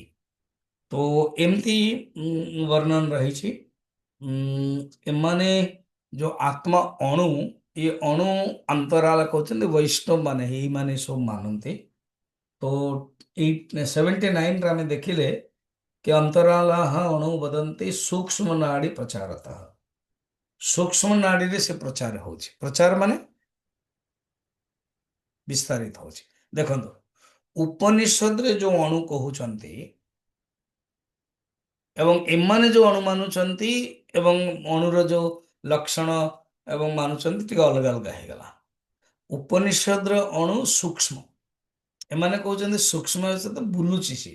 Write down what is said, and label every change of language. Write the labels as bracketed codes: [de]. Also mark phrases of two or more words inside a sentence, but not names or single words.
[or] ତ ଏମିତି ବର୍ଣ୍ଣନ ରହିଛି। ଏମାନେ ଯୋଉ ଆତ୍ମା ଅଣୁ, ଏ ଅଣୁ ଅନ୍ତରାଳ କହୁଛନ୍ତି ବୈଷ୍ଣବ ମାନେ, ଏଇମାନେ ସବୁ ମାନନ୍ତି। ତ 79ରେ ଆମେ ଦେଖିଲେ कि [sa] अंतरालाः अणु वदन्ति सूक्ष्म नाड़ी प्रचारतः। [or] ସୂକ୍ଷ୍ମ ନାଡ଼ୀ ସେ ପ୍ରଚାର ହେଉଛି, ପ୍ରଚାର ମାନେ ବିସ୍ତାରିତ ହେଉଛି। ଦେଖନ୍ତୁ ଉପନିଷଦରେ ଯୋଉ ଅଣୁ କହୁଛନ୍ତି ଏବଂ ଏମାନେ ଯୋଉ ଅଣୁ ମାନୁଛନ୍ତି ଏବଂ ଅଣୁର ଯୋଉ ଲକ୍ଷଣ ଏବଂ ମାନୁଛନ୍ତି ଟିକେ ଅଲଗା ଅଲଗା ହେଇଗଲା। ଉପନିଷଦର ଅଣୁ ସୂକ୍ଷ୍ମ, ଏମାନେ କହୁଛନ୍ତି ସୂକ୍ଷ୍ମ ସହିତ ବୁଲୁଛି ସିଏ।